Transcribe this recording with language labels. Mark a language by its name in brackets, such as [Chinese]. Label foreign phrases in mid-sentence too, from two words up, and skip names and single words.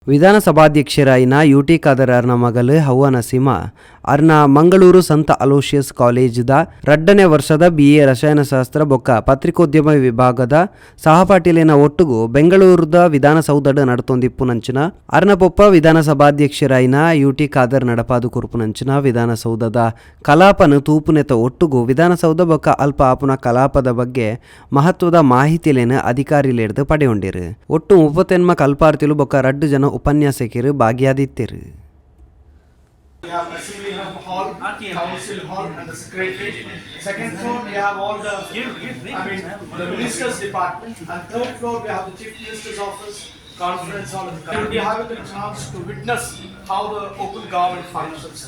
[Tulu] ವಿಧಾನಸಭಾಧ್ಯಕ್ಷರಾಯಿನ ಯುಟಿ ಖಾದರ್ ಅರ್ನ ಮಗಳು ಹವ್ವ ನಸೀಮಾ ಅರ್ನ ಮಂಗಳೂರು ಸಂತ ಅಲೋಷಿಯಸ್ ಕಾಲೇಜ್ದ 2ನೇ ವರ್ಷದ BA ರಸಾಯನಶಾಸ್ತ್ರ ಬೊಕ್ಕ ಪತ್ರಿಕೋದ್ಯಮ ವಿಭಾಗದ ಸಹಪಾಠಿಲೇನ ಒಟ್ಟುಗು ಬೆಂಗಳೂರುದ ವಿಧಾನಸೌಧಡ್ ನಡತೊಂದಿಪ್ಪುನಂಚಿನ ಅರ್ನ ಪೊಪ್ಪ ವಿಧಾನಸಭಾಧ್ಯಕ್ಷರಾಯಿನ ಯುಟಿ ಖಾದರ್ ನಡಪಾದು ಕುರುಪುನಂಚಿನ ವಿಧಾನಸೌಧದ ಕಲಾಪನು ತೂಪುನೆತ ಒಟ್ಟುಗು ವಿಧಾನಸೌಧ ಬೊಕ್ಕ ಅಲ್ಪ ಆಪುನ ಕಲಾಪದ ಬಗ್ಗೆ ಮಹತ್ವದ ಮಾಹಿತಿಲೇನ ಅಧಿಕಾರಿಲೇರ್ದು ಪಡೆಯೊಂಡಿರು. ಒಟ್ಟು 38 ಕಲ್ಪಾರ್ತಿಲು ಬೊಕ್ಕ 2 ಜನ ಉಪನ್ಯಾಸಕರು ಭಾಗಿಯಾದಿತ್ತಿರು. [English] We have assembly hall, council hall, and the secretariat. Second floor, we have all the, the minister's department. And third floor, we have the chief minister's office, conference hall. We are having a chance to witness how the open government functions.